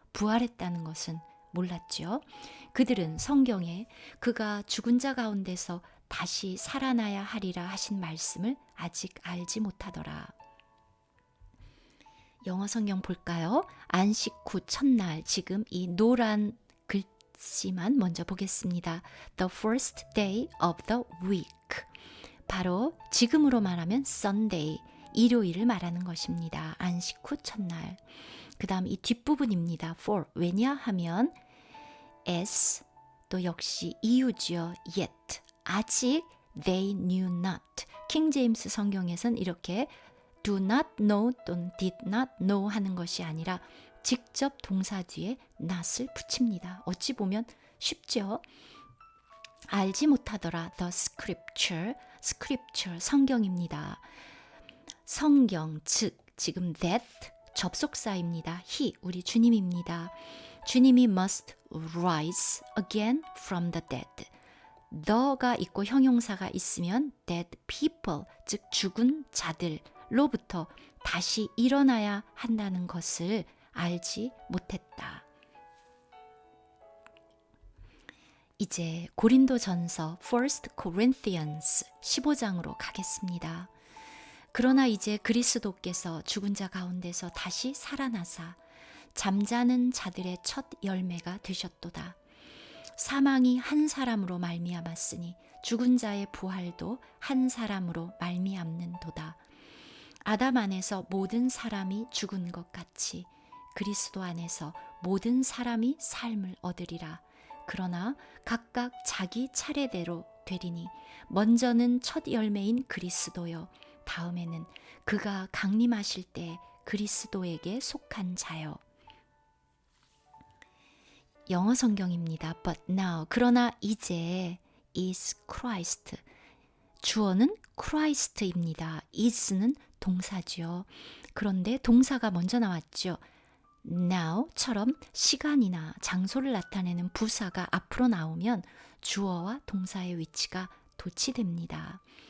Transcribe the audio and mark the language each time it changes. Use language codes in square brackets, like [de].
[ko] 부활했다는 것은 몰랐죠. 그들은 성경에 그가 죽은 자 가운데서 다시 살아나야 하리라 하신 말씀을 아직 알지 못하더라. 영어 성경 볼까요? 안식 후 첫날, 지금 이 노란 글씨만 먼저 보겠습니다. [en] The first day of the week. [ko] 바로 지금으로 말하면 Sunday, 일요일을 말하는 것입니다. 안식 후 첫날. 그 다음 이 뒷부분입니다. For, 왜냐하면 as, 또 역시 이유지요. [en] yet, 아직 they knew not. [ko] 킹 제임스 성경에선 이렇게 [en] do not know [ko] 또는 [en] did not know [ko] 하는 것이 아니라 직접 동사 뒤에 not을 붙입니다. 어찌 보면 쉽죠? 알지 못하더라. [en] The scripture, scripture [ko] 성경입니다. 성경, 즉 지금 that 접속사입니다. he, 우리 주님입니다. [en] 주님이 must rise again from the dead. [ko] the가 있고 형용사가 있으면 [en] dead people, [ko] 즉 죽은 자들로부터 다시 일어나야 한다는 것을 알지 못했다. 이제 고린도전서 1 Corinthians 15장으로 가겠습니다. 그러나 이제 그리스도께서 죽은 자 가운데서 다시 살아나사 잠자는 자들의 첫 열매가 되셨도다. 사망이 한 사람으로 말미암았으니 죽은 자의 부활도 한 사람으로 말미암는도다. 아담 안에서 모든 사람이 죽은 것 같이 그리스도 안에서 모든 사람이 삶을 얻으리라. 그러나 각각 자기 차례대로 되리니 먼저는 첫 열매인 그리스도요, 다음에는 그가 강림하실 때 그리스도에게 속한 자요. 영어 성경입니다. [en] But now, [ko] 그러나 이제 [en] is Christ. [ko] 주어는 Christ입니다. is는 동사죠. 그런데 동사가 먼저 나왔죠. now처럼 시간이나 장소를 나타내는 부사가 앞으로 나오면 주어와 동사의 위치가 도치됩니다.